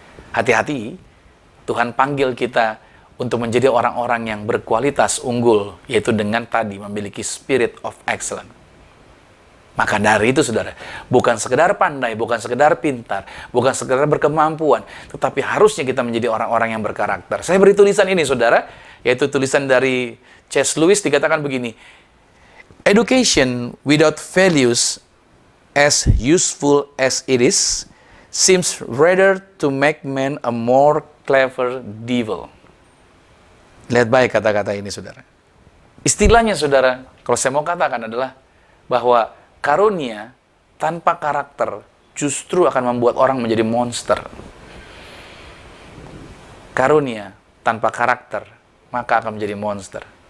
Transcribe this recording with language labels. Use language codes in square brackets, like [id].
[id] Hati-hati, Tuhan panggil kita untuk menjadi orang-orang yang berkualitas unggul, yaitu dengan tadi memiliki [en] spirit of excellence. [id] Maka dari itu, saudara, bukan sekedar pandai, bukan sekedar pintar, bukan sekedar berkemampuan, tetapi harusnya kita menjadi orang-orang yang berkarakter. Saya beri tulisan ini, saudara, yaitu tulisan dari C.S. [en] Lewis, [id] dikatakan begini: [en] Education without values, as useful as it is, seems rather to make man a more clever devil. [id] Lihat baik kata-kata ini, saudara. Istilahnya, saudara, kalau saya mau katakan adalah bahwa karunia tanpa karakter justru akan membuat orang menjadi monster. Karunia tanpa karakter maka akan menjadi monster.